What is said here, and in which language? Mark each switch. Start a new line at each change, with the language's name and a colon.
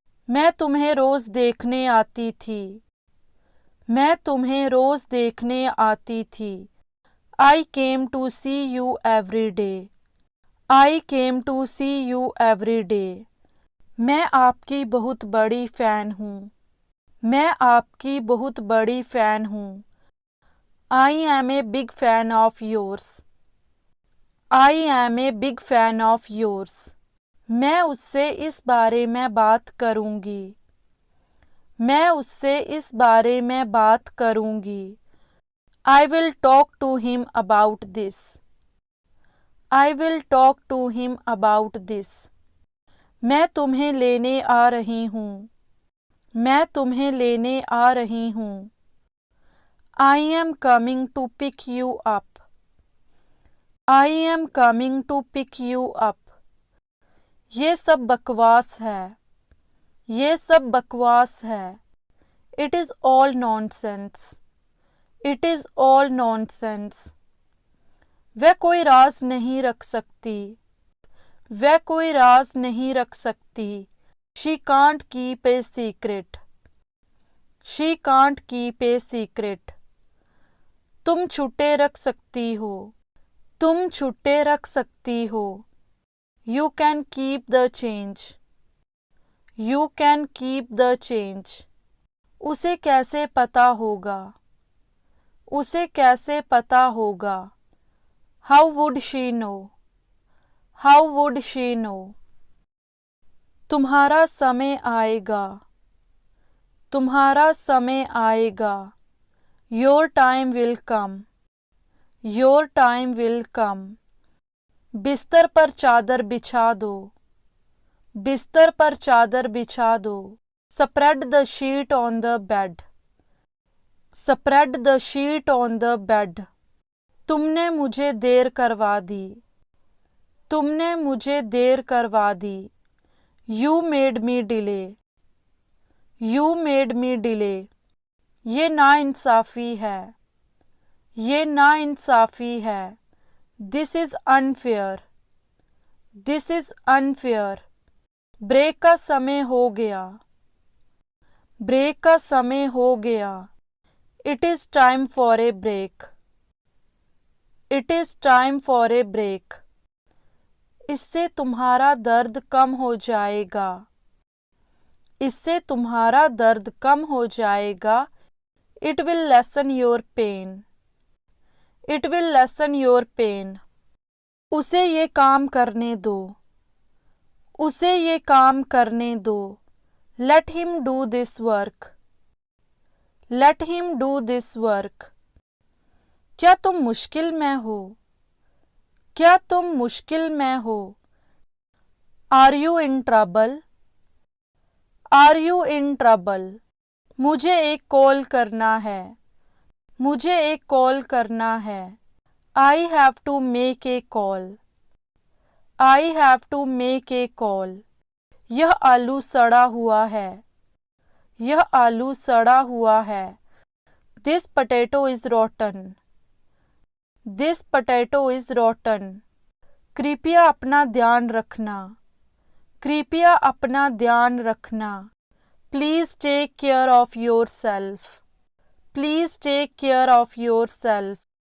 Hindi: मैं तुम्हें रोज देखने आती थी. मैं तुम्हें रोज देखने आती थी.
English: I came to see you every day. I came to see you every day.
Hindi: मैं आपकी बहुत बड़ी फैन हूँ. मैं आपकी बहुत बड़ी फैन हूँ.
English: I am a big fan of yours. I am a big fan of yours.
Hindi: मैं उससे इस बारे में बात करूँगी. मैं उससे इस बारे में बात करूँगी.
English: I will talk to him about this. I will talk to him about this.
Hindi: मैं तुम्हें लेने आ रही हूँ. मैं तुम्हें लेने आ रही हूँ.
English: I am coming to pick you up. I am coming to pick you up.
Hindi: ये सब बकवास है. ये सब बकवास है.
English: It is all nonsense. It is all nonsense.
Hindi: वह कोई राज नहीं रख सकती. वह कोई राज नहीं रख सकती.
English: She can't keep a secret. She can't keep a secret.
Hindi: तुम छुट्टे रख सकती हो. तुम छुट्टे रख सकती हो.
English: You can keep the change. You can keep the change.
Hindi: उसे कैसे पता होगा? उसे कैसे पता होगा?
English: How would she know? How would she know?
Hindi: तुम्हारा समय आएगा, तुम्हारा समय आएगा।
English: Your time will come, your time will come।
Hindi: बिस्तर पर चादर बिछा दो, बिस्तर पर चादर बिछा दो।
English: Spread the sheet on the bed, spread the sheet on the bed।
Hindi: तुमने मुझे देर करवा दी, तुमने मुझे देर करवा दी।
English: You made me delay, you made me delay।
Hindi: ये नाइंसाफ़ी है, ये नाइंसाफ़ी है।
English: This is unfair, this is unfair।
Hindi: Break का समय हो गया, ब्रेक का समय हो गया।
English: It is time for a break, it is time for a break।
Hindi: इससे तुम्हारा दर्द कम हो जाएगा, इससे तुम्हारा दर्द कम हो जाएगा।
English: It will lessen your pain, it will lessen your pain।
Hindi: उसे ये काम करने दो, उसे ये काम करने दो।
English: Let him do this work, let him do this work।
Hindi: क्या तुम मुश्किल में हो, क्या तुम मुश्किल में हो।
English: Are you in trouble, Are you in trouble।
Hindi: मुझे एक कॉल करना है, मुझे एक कॉल करना है।
English: I have to make a call, I have to make a call।
Hindi: यह आलू सड़ा हुआ है, यह आलू सड़ा हुआ है।
English: This potato is rotten, this potato is rotten।
Hindi: कृपया अपना ध्यान रखना, कृपया अपना ध्यान रखना।
English: Please take care of yourself, please take care of yourself।